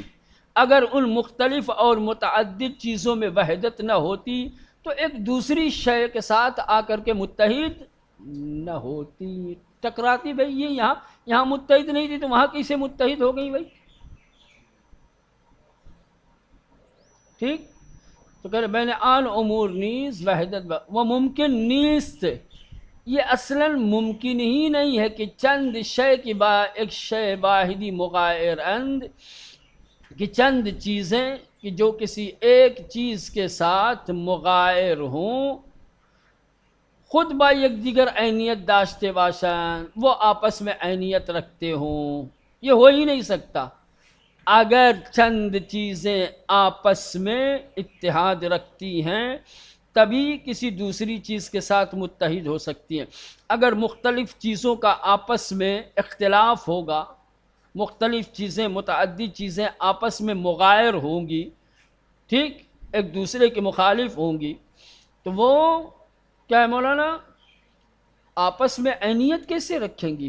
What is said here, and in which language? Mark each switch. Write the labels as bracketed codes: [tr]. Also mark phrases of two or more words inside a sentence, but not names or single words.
[ur] اگر ان مختلف اور متعدد چیزوں میں وحدت نہ ہوتی تو ایک دوسری شے کے ساتھ آ کر کے متحد نہ ہوتی، ٹکراتی۔ بھئی یہ یہاں متحد نہیں تھی تو وہاں کیسے متحد ہو گئی بھئی؟ ٹھیک، تو کہہ رہے [fa] بین آن امور نیز وحدت وہ ممکن نیست، [ur] یہ اصلاً ممکن ہی نہیں ہے کہ [fa] چند شے کی ایک شے واحدی مغائر اند، [ur] کہ چند چیزیں کہ جو کسی ایک چیز کے ساتھ مغائر ہوں [fa] خود با یک دیگر عینیت داشتے باشند، [ur] وہ آپس میں عینیت رکھتے ہوں، یہ ہو ہی نہیں سکتا۔ اگر چند چیزیں آپس میں اتحاد رکھتی ہیں تبھی کسی دوسری چیز کے ساتھ متحد ہو سکتی ہیں۔ اگر مختلف چیزوں کا آپس میں اختلاف ہوگا، مختلف چیزیں متعدد چیزیں آپس میں مغائر ہوں گی، ٹھیک، ایک دوسرے کے مخالف ہوں گی، تو وہ کیا ہے مولانا آپس میں عینیت کیسے رکھیں گی؟